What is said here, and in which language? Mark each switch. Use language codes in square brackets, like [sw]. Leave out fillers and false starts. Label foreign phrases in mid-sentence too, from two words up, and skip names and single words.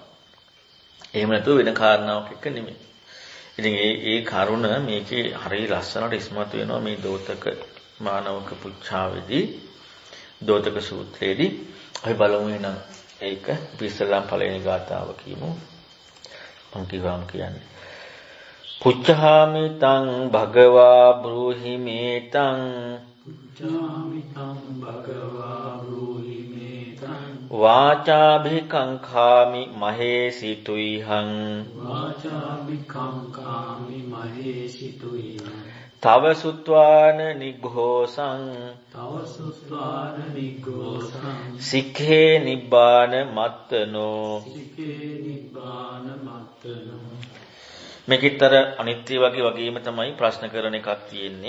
[si] එහෙම නැතුව වෙන කාරණාවක් එක්ක නෙමෙයි. ඉතින් ඒ කරුණ මේකේ හරිය ලස්සනට ඉස්මතු වෙනවා මේ දෝතක මානවක පුච්ඡාවේදී දෝතක සූත්‍රයේදී. අපි බලමු එහෙනම් ඒක ඉස්සෙල්ලාම පළවෙනි ගාථාව කියමු. මම කිව්වම කියන්නේ [pi] පුච්ඡාමි තං භගවා බ්‍රූහි මේතං පුච්ඡාමි තං භගවා බ්‍රූහි මේතං වාචාභිකංඛාමි මහේසි තුයිහං වාචාභිකංඛාමි මහේසි තුයිහං තව සුත්වාන නිඝෝසං සික්ඛේ නිබ්බාන මත්තනෝ [si] මේකිතර අනිත්‍ය වගේම තමයි ප්‍රශ්න කරන එකක් තියෙන්නේ.